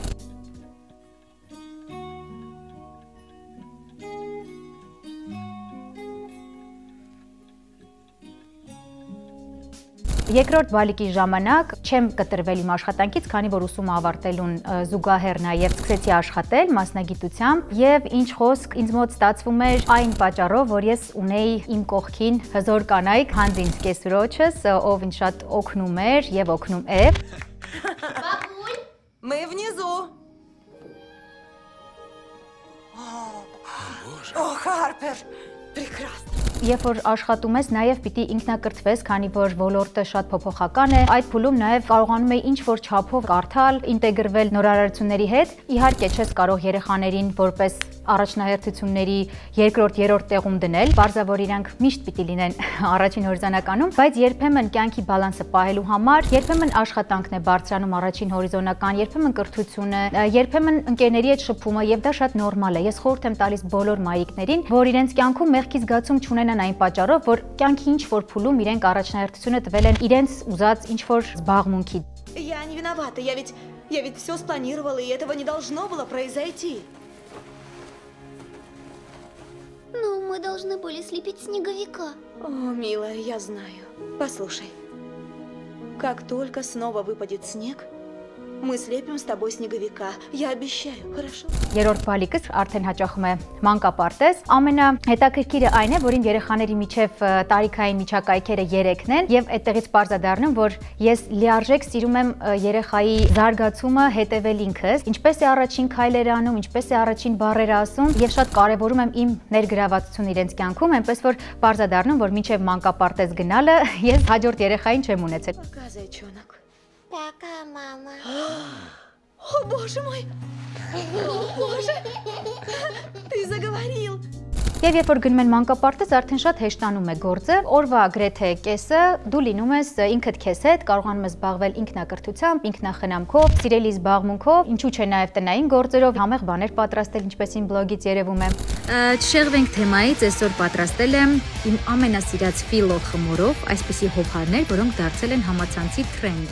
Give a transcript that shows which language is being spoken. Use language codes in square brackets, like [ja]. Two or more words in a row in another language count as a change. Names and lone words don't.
[hy] Երկրորդ բալիկի ժամանակ չեմ կտրվել իմ աշխատանքից, քանի որ ուսումը ավարտելուն զուգահեռ նաև սկսեցի աշխատել մասնագիտությամբ եւ ինչ խոսք ինձ մոտ ստացվում էր այն պատճառով, որ ես ունեի իմ կողքին հզոր կանայք, հենց ինձ կեսրոջս, ով ինձ շատ օգնում էր եւ օգնում է։ [ru] Бабуль, мы внизу. О, Харпер, прекрасно. [hy] Երբ որ աշխատում ես, նաև պիտի ինքնակրթվես, քանի որ ոլորտը շատ փոփոխական է, այդ փուլում նաև կարողանում ես ինչ-որ չափով կարդալ, ինտեգրվել նորարարությունների հետ։ Իհարկե, չես կարող երեխաներին որպես առաջնահերթությունների երկրորդ, երրորդ տեղում դնել, բարձրավոր իրանք միշտ պիտի լինեն առաջին հորիզոնականում, բայց երբեմն կյանքի բալանսը պահելու համար, երբեմն աշխատանքն է բարձրանում առաջին հորիզոնական, երբեմն կրթությունը, երբեմն ընկերների հետ շփումը, եւ դա շատ նորմալ է։ Ես խորհուրդ եմ տալիս բոլոր մայրիկներին, որ իրենց կյանքում մեղքի զգացում չունենան այն պատճառով, որ կյանքի ինչ-որ փուլում իրենք առաջնահերթությունը տվել են իրենց ուզած ինչ-որ զբաղմունքի։ [ru] Я не виновата, я ведь все спланировала, и этого не должно было произойти. Ну, мы должны были слепить снеговика. О, милая, я знаю. Послушай, как только снова выпадет снег, мы слепим с тобой снеговика. Я обещаю, хорошо? [hy] Երրորդ բալիկս արդեն հաճախում է մանկապարտեզ։ Ամենահետաքրքիրը այն է, որ իմ երեխաների միջև տարիքային միջակայքերը 3-ն են, եւ այդտեղից պարզ է դառնում, որ ես լիարժեք սիրում եմ երեխայի զարգացումը հետևել ինքս, ինչպես է առաջին քայլերը անում, ինչպես է առաջին բառերը ասում, եւ շատ կարեւորում եմ իմ ներգրավվածությունը իրենց կյանքում, այնպես որ պարզ է дառնում, որ մինչեւ մանկապարտեզ գնալը ես հաջորդ երեխային չեմ ունեցել։ [ru] Пока, зайчонок. Пока, мама. О, боже мой! О, боже! Ты заговорил! [hy] Եվ երբ որ գնում են մանկապարտեզ, արդեն շատ հեշտանում է գործը, օրվա գրեթե կեսը դու լինում ես ինքդ քեզ հետ, կարողանում ես զբաղվել ինքնակրթությամբ, ինքնախնամքով, սիրելի զբաղմունքով, ինչու՞ չէ նաև տնային գործերով, համեղ բաներ պատրաստել, ինչպես իմ բլոգից երևում է։ Չշեղվենք թեմայից, այսօր պատրաստել եմ իմ ամենասիրած ֆիլո խմորով, այսպիսի հովհարներ, որոնք դարձել են համացանցի թրենդը։